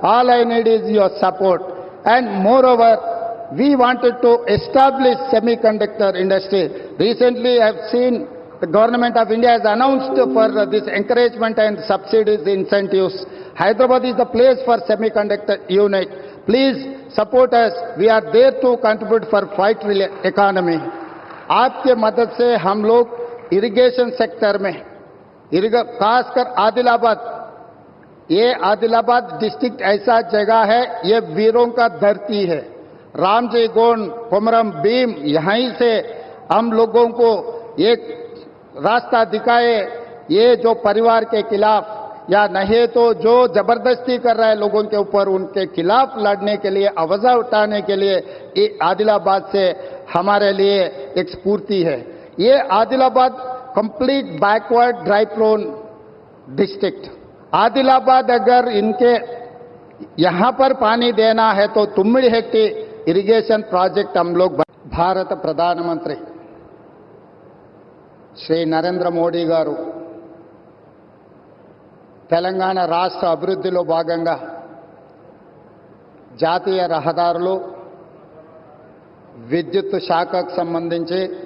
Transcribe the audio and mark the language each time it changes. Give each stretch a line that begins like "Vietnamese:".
English: All I need is your support. And moreover, we wanted to establish semiconductor industry. Recently, I have seen the government of India has announced for this encouragement and subsidies, incentives. Hyderabad is the place for semiconductor unit. Please support us. We are there to contribute for 5 trillion economy.
Hindi: आपके मदद से हम लोग irrigation sector में खासकर आदिलाबाद, ये Adilabad district ऐसा जगह है, ये वीरों का धरती है। रामजी गोंड, कोमरम भीम, यहीं से हम लोगों को एक रास्ता दिखाए। ये जो परिवार के खिलाफ या नहीं तो जो जबरदस्ती कर रहा है लोगों के ऊपर, उनके खिलाफ लड़ने के लिए, आवाज उठाने के लिए ये आदिलाबाद से हमारे लिए एक स्फूर्ति है। ये Adilabad complete backward dry prone district. Adilabad अगर इनके यहां पर पानी देना है तो तुम्मिड़ी हेक्टी इरिगेशन प्रोजेक्ट हम लोग
Telugu: भारत प्रधानमंत्री श्री नरेंद्र मोदी गारू తెలంగాణ రాష్ట్ర అభివృద్ధిలో భాగంగా జాతీయ రహదారులు, విద్యుత్ శాఖకు సంబంధించి,